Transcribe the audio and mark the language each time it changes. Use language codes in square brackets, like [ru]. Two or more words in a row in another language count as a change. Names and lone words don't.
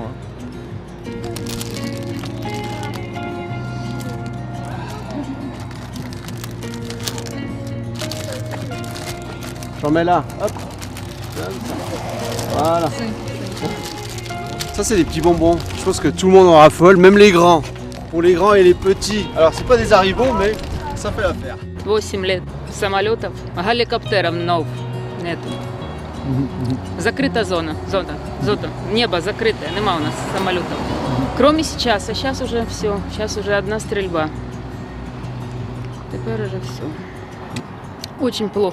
[fr] Hein. J'en mets là, hop. Voilà. Ça, c'est des petits bonbons. Je pense que tout le monde en raffole, même les grands. Pour les grands et les petits. Alors, c'est pas des haribons, mais ça fait l'affaire. [ru] 8 лет. Самолетов, геликоптеров нов нету. Закрыта зона. Небо закрытое, нема у нас самолетов. Кроме сейчас, а сейчас уже все. Сейчас уже одна стрельба. Теперь уже все. Очень плохо.